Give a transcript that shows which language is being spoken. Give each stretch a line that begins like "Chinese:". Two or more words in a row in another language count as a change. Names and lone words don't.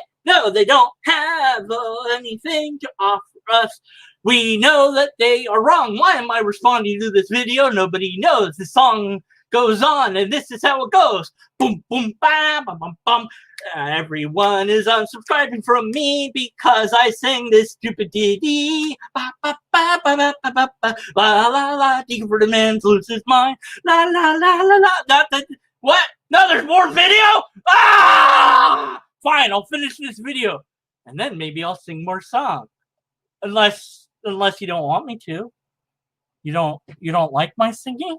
English: No, they don't have anything to offer us. We know that they are wrong. Why am I responding to this video? Nobody knows. The song goes on, and this is how it goes. Boom, boom, bam, bum, bum, bum. Everyone is unsubscribing from me because I sang this stupid ditty. Ba, ba, ba, ba, ba, ba, ba, ba. La, la, la, digging for the man to lose his mind. La, la, la, la, la. What? No, there's more video? Ah! Fine, I'll finish this video. And then maybe I'll sing more songs. Unless you don't want me to. You don't like my singing?